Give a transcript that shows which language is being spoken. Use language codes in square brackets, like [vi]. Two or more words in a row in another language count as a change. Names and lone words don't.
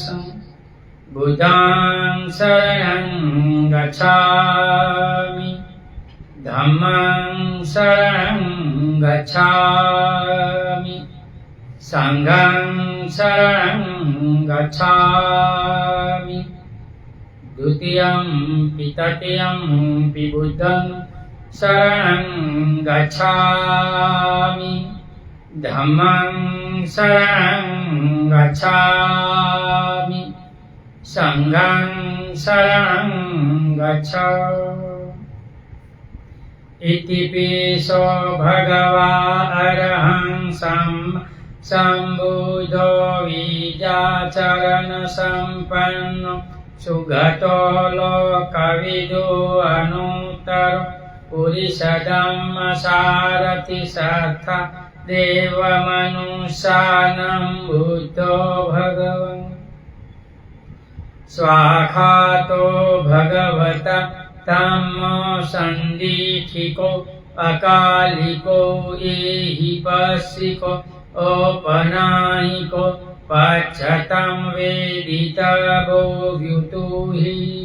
[pi] बुद्धं शरणं गच्छामि, धम्मं शरणं गच्छामि, संघं शरणं गच्छामि। द्वितीयं पि तृतीयं पि बुद्धं शरणं गच्छामि, धम्मं शरणं गच्छामि, संघं शरणं गच्छामि। इति पिसो भगवा अरहं सम्बुद्धो विद्याचरण सम्पन्नो सुगतो लोकविदो अनुत्तरो पुरुषधम्म सारथि सत्ता देवमनुष्यानं बुद्धो भगवन्। स्वाखातो भगवता धम्मो सन्दीठिको अकालिको एहिपस्सिको औपनायिको पश्चातं वेदितवो व्युतुहि।